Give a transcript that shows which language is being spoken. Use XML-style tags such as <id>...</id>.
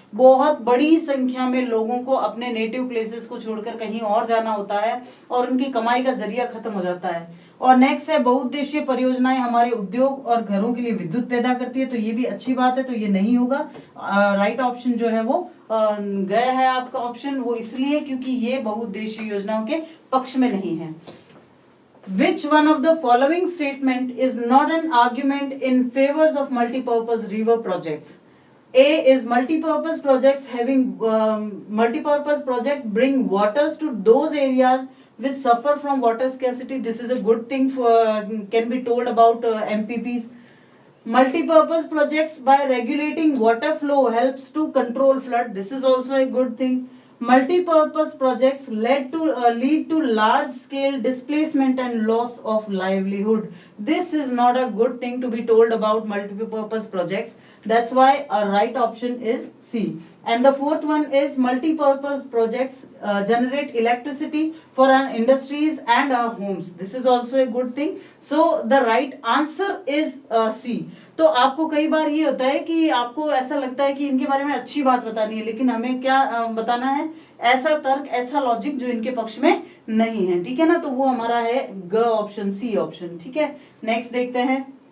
<hi>बहुत बड़ी संख्या में लोगों को अपने नेटिव प्लेसेस को छोड़कर कहीं और जाना होता है और उनकी कमाई का जरिया खत्म हो जाता है। और नेक्स्ट है बहुउद्देशीय परियोजनाएं हमारे उद्योग और घरों के लिए विद्युत पैदा करती है, तो ये भी अच्छी बात है, तो ये नहीं होगा। राइट ऑप्शन जो है वो गया है आपका ऑप्शन, वो इसलिए क्योंकि ये बहुउद्देशीय योजनाओं के पक्ष में नहीं है।</hi> <en>Which one of the following statement is not an argument in favors of multipurpose river projects? A is multipurpose projects multipurpose project bring waters to those areas which suffer from water scarcity. This is a good thing can be told about MPPs. Multipurpose projects by regulating water flow helps to control flood. This is also a good thing. Multipurpose projects lead to large scale displacement and loss of livelihood. This is not a good thing to be told about multipurpose projects. That's why our right option is C. And the fourth one is multipurpose projects generate electricity for our industries and our homes. This is also a good thing. So the right answer is C.</en> <hi>तो आपको कई बार ये होता है कि आपको ऐसा लगता है कि इनके बारे में अच्छी बात बतानी है, लेकिन हमें क्या बताना है, ऐसा तर्क, ऐसा लॉजिक जो इनके पक्ष में नहीं है, ठीक है ना। तो वो हमारा है ग ऑप्शन, सी ऑप्शन, ठीक है। नेक्स्ट देखते हैं।</hi>